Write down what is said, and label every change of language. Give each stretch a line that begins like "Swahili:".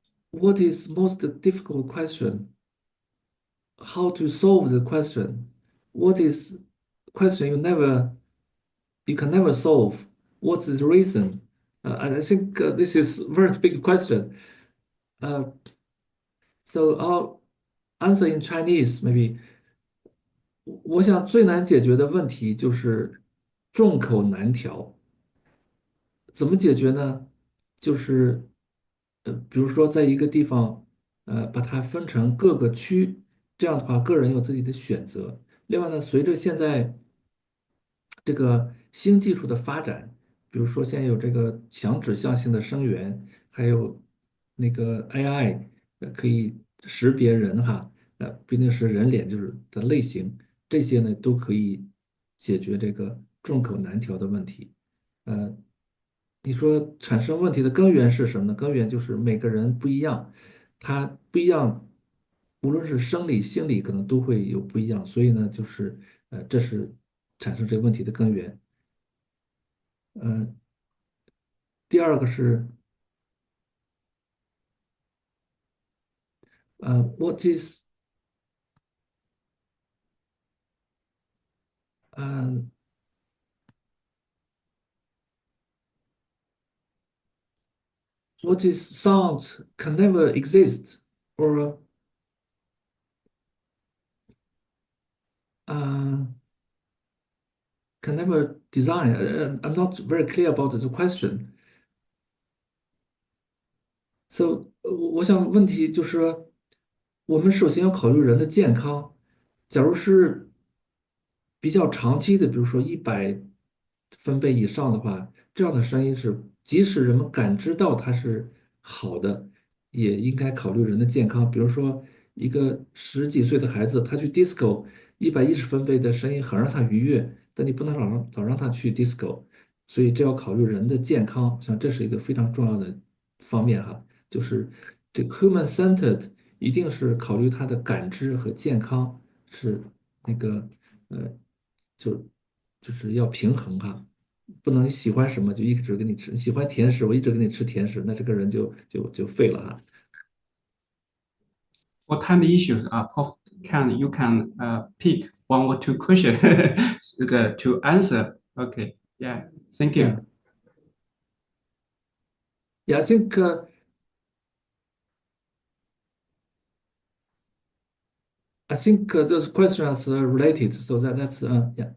English: What is most difficult question? How to solve the question? What is question you can never solve? What's the reason? And I think this is very big question. Uh, so I'll answer in Chinese, maybe.
Chinese: 我想最难解决的问题就是众口难调。怎么解决呢？就是比如说在一个地方，把它分成各个区，这样的话，个人有自己的选择。另外呢，随着现在这个新技术的发展，比如说现在有这个强指向性的声源，还有那个 AI，可以识别人哈，不一定是人脸，就是的类型，这些呢都可以解决这个众口难调的问题。呃，你说产生问题的根源是什么呢？根源就是每个人不一样，他不一样，无论是生理、心理，可能都会有不一样，所以呢，就是这是产生这个问题的根源。第二个是
English: what is 呃 what is sound can never exist or uh, can never design. I'm not very clear about the question.
Chinese: So，我想问题就是说，我们首先要考虑人的健康。假如是比较长期的，比如说100分贝以上的话，这样的声音是，即使人们感知到它是好的，也应该考虑人的健康。比如说，一个十几岁的孩子，他去 disco，110分贝的声音很让他愉悦，但你不能老让他去 disco，所以这要考虑人的健康，像这是一个非常重要的方面哈。就是这个 human-centered 一定是考虑他的感知和健康是那个呃，就就是要平衡哈，不能喜欢什么就一直给你吃，你喜欢甜食我一直给你吃甜食，那这个人就废了哈。
English: For time issues, Prof. Khan, you can pick one or two questions to answer. Okay. Yeah. Thank Yeah, you. yeah, I think those questions are related, so that's yeah,